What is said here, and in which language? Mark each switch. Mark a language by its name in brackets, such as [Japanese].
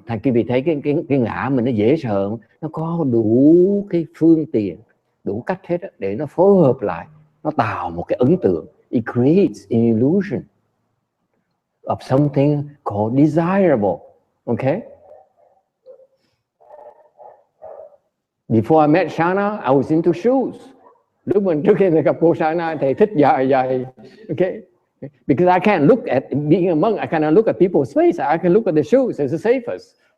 [Vietnamese] Thành quý vị thấy cái ngã mình nó dễ sợ, nó có đủ cái phương tiện, đủ cách hết để nó phối hợp lại, nó tạo một cái ấn tượng. [English] It creates an illusion of something called desirable. Okay? Before I met Shana, I was into shoes. [Vietnamese] Lúc mình trước khi gặp cô Shana, thầy thích dài. [English] Okay? Because I can't look at, being a monk, I cannot look at people's face. I can look at the shoes as the safest.